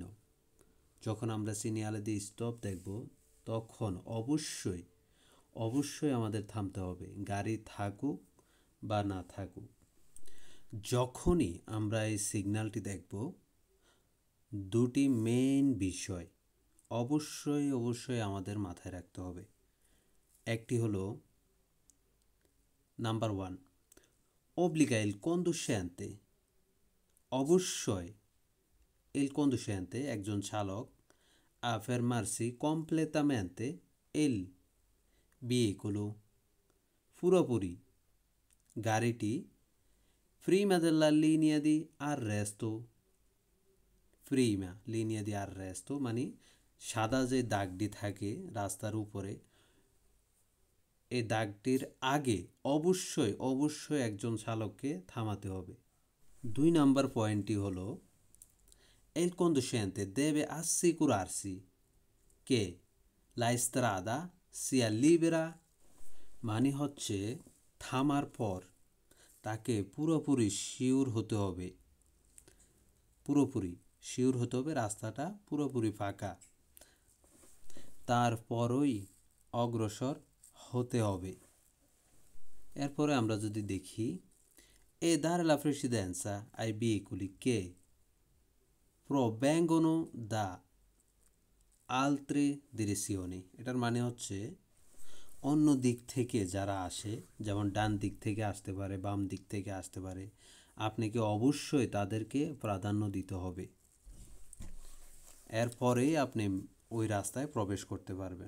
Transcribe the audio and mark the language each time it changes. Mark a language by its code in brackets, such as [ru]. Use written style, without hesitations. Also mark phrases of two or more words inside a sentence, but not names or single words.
[bn] যখন আমরা [it] segnale di stop [bn] দেখব তখন অবশ্যই আমাদের থামতে হবে, গাড়ি থাকুক বা না থাকুক। যখনই আমরা এই সিগন্যালটি দেখব, দুটি মেইন বিষয় অবশ্যই আমাদের মাথায় রাখতে হবে। একটি হলো নাম্বার 1, [it] obbliga il conducente, অবশ্যই il conducente [bn] একজন চালক [it] a fermarsi completamente il veicolo, [bn] পুরোপুরি গাড়িটি [it] prima della linea di arresto, [bn] মানে সাদা যে দাগটি থাকে রাস্তার উপরে, এই দাগটির আগে অবশ্যই একজন চালককে থামাতে হবে। [it] 2 [bn] নাম্বার পয়েন্টটি হলো [it] il conducente deve assicurarsi che la strada sia libera, [bn] মানে হচ্ছে থামার পর তাকে পুরোপুরি শিওর হতে হবে, রাস্তাটা পুরোপুরি ফাঁকা, তারপরই অগ্রসর হতে হবে। এরপরে আমরা যদি দেখি [it] e dare la precedenza ai veicoli che provengono da altre direzioni, [bn] এটার মানে হচ্ছে অন্য দিক থেকে যারা আসে, যেমন ডান দিক থেকে আসতে পারে, বাম দিক থেকে আসতে পারে, আপনাকে অবশ্যই তাদেরকে প্রাধান্য দিতে হবে। এরপরেই আপনি ওই রাস্তায় প্রবেশ করতে পারবেন।